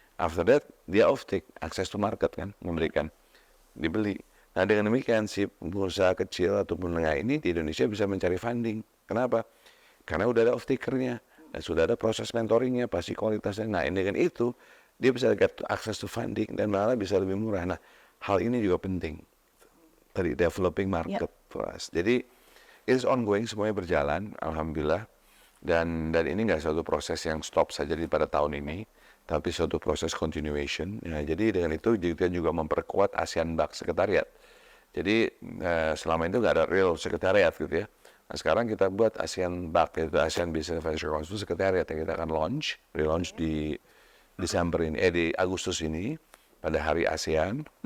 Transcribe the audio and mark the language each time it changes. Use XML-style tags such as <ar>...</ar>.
<en>After that,</en> <id>dia</id> <en>off take, access to market</en> <id>kan, memberikan, dibeli. Nah dengan demikian si perusahaan kecil atau menengah ini di Indonesia bisa mencari funding. Kenapa? Karena udah ada off takernya, dan sudah ada proses mentoringnya, pasti kualitasnya. Nah dengan itu, dia bisa</id> <en>get access to funding</en> <id>dan malah bisa lebih murah. Nah hal ini juga penting.</id> <en>Tadi developing market for us.</en> <id>Jadi</id> <en>it's ongoing,</en> <id>semuanya berjalan, alhamdulillah. Dan ini nggak suatu proses yang stop saja pada tahun ini, tapi suatu proses continuation. Ya, jadi dengan itu kita juga memperkuat ASEAN Buck Sekretariat. Jadi selama itu nggak ada real sekretariat gitu ya. Nah sekarang kita buat ASEAN Buck, yaitu ASEAN Business Venture Council Sekretariat yang kita akan relaunch di Desember ini, di Agustus ini pada Hari ASEAN.</id>